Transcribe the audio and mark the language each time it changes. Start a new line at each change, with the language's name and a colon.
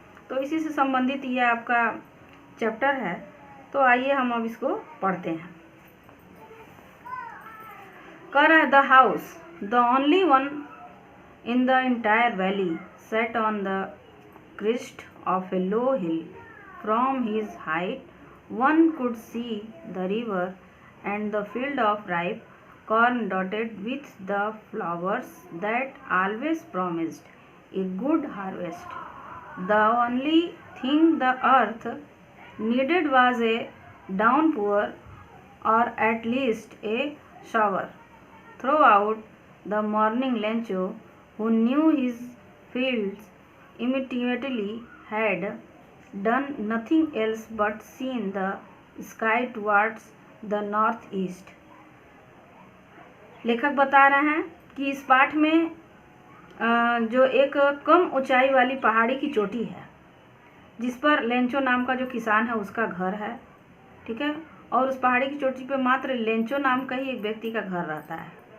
Hindi: तो इसी से संबंधित ये आपका चैप्टर है। तो आइए हम अब इसको पढ़ते हैं। कह रहा है,
English: The house the only one in the entire valley sat on the crest of a low hill. From his height one could see the river and the field of ripe corn dotted with the flowers that always promised a good harvest. The only thing the earth needed was a downpour, or at least a shower. Throughout the morning, Lencho, who knew his fields intimately, had done nothing else but seen the sky towards the northeast.
Hindi: लेखक बता रहे हैं कि इस पाठ में जो एक कम ऊंचाई वाली पहाड़ी की चोटी है जिस पर लेंचो नाम का जो किसान है उसका घर है, ठीक है, और उस पहाड़ी की चोटी पे मात्र लेंचो नाम का ही एक व्यक्ति का घर रहता है।